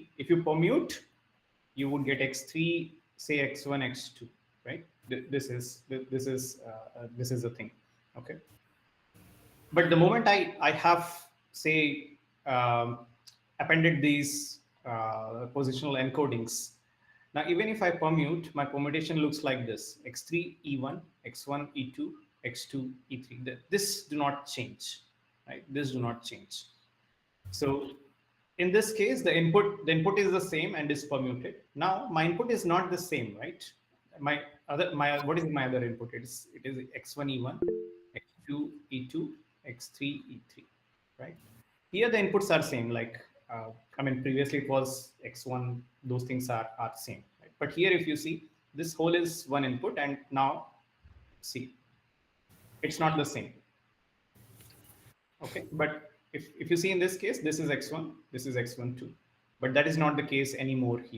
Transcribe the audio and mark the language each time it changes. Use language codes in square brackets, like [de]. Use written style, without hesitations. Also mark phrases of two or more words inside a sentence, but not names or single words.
[en] If you permute, you would get x3, say x1, x2, right? This is the thing. Okay. But the moment I have say appended these positional encodings, now even if I permute, my permutation looks like this: x3 e1, x1 e2, x2 e3. This do not change, right? This do not change. So in this case, the input is the same and is permuted. Now my input is not the same, right? What is my other input? It is x1 e1, x2 e2, x3 e3, right? Here the inputs are same. Like I mean, previously it was x1. Those things are same, right? But here, if you see, this whole is one input, and now see, it's not the same. Okay, but if you see in this case, this is x1, this is x1 2, but that is not the case anymore here.